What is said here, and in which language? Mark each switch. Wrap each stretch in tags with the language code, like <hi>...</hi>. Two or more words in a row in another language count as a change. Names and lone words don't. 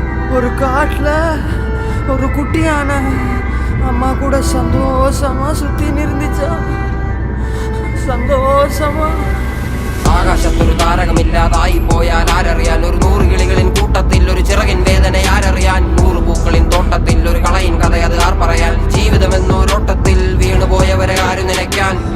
<ta>ஒரு காட்டுல ஒரு குட்டியான அம்மா கூட சந்தோஷமா சுத்தி இருந்துச்சா.</ta> <ml>സന്തോഷമാ. ആകാശത്തൊരു താരകമില്ലാതായി പോയാൽ ആരറിയാൻ? ഒരു 100 കിളികളിൻ കൂട്ടത്തിൽ ഒരു ചിറകിൻ വേദന ആരറിയാൻ? 100 പൂക്കളിൻ തോട്ടത്തിൽ ഒരു കളയിൻ കഥയത് ആർ പറയാൻ? ജീവിതമെന്നൊരോട്ടത്തിൽ വീണുപോയവരെ ആരും നിലയ്ക്കാൻ?</ml>